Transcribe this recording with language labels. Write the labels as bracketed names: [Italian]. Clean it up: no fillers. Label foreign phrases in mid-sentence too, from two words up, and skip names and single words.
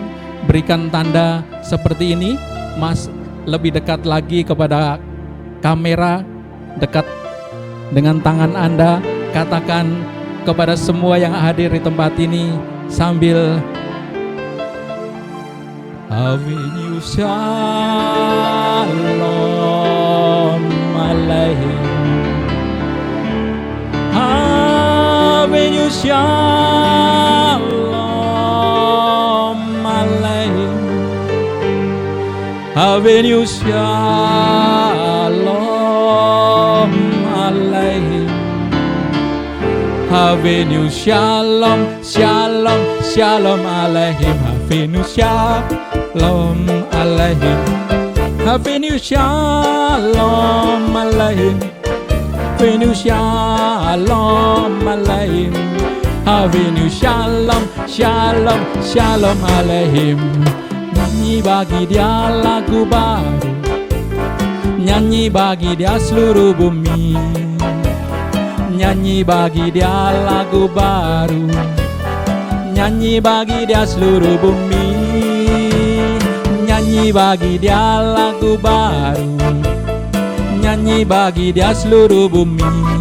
[Indonesian] Berikan tanda seperti ini, Mas, lebih dekat lagi kepada kamera, dekat dengan tangan Anda. Katakan kepada semua yang hadir di tempat ini sambil [Hebrew] הבאנו שלום עליכם, הבאנו שלום עליכם. הבאנו שלום עליכם. הבאנו שלום, שלום, שלום עליכם. הבאנו שלום עליכם. הבאנו שלום עליכם. הבאנו שלום עליכם. הבאנו שלום, שלום, שלום עליכם. [Indonesian] Nyanyi bagi dia lagu baru, nyanyi bagi dia seluruh bumi. Nyanyi bagi dia lagu baru, nyanyi bagi dia seluruh bumi. Nyanyi bagi dia lagu baru, nyanyi bagi dia seluruh bumi.